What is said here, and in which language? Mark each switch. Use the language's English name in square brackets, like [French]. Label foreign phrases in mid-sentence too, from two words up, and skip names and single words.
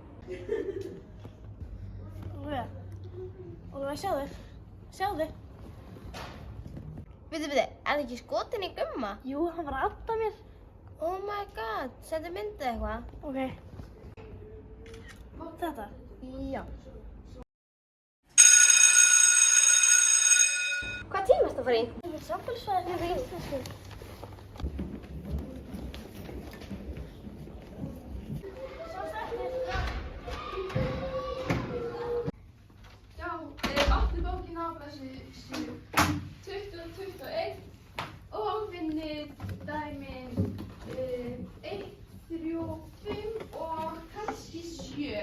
[Icelandic] Ólafur, sjáðu. Bíddu, er það ekki skotin í Gumma? Jú, hann var að adda mér. [English] Oh my god, [Icelandic] settu myndið eitthvað. Ok. Þetta? Já. Hvað tíma ertu að fara í? Ég er sambandssvæði fyrir íslensku. Já, áttu bókina á blaðsíðu 20 og 21 og finnið dæmin 1, 3, 5 og kannski 7.